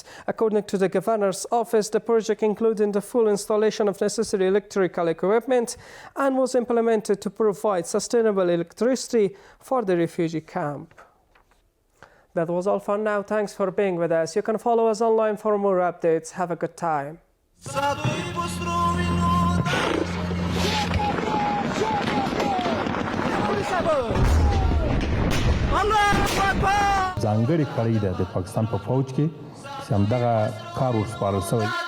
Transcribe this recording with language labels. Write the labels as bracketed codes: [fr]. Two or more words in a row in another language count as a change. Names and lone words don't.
[en] According to the Governor's Office, the project included the full installation of necessary electrical equipment and was implemented to provide sustainable electricity for the refugee camp. That was all for now. Thanks for being with us. You can follow us online for more updates. Have a good time. [ps] ځانګړې کړۍ ده د پاکستان په فوج کې چې همدغه کار ورسپارل شوی.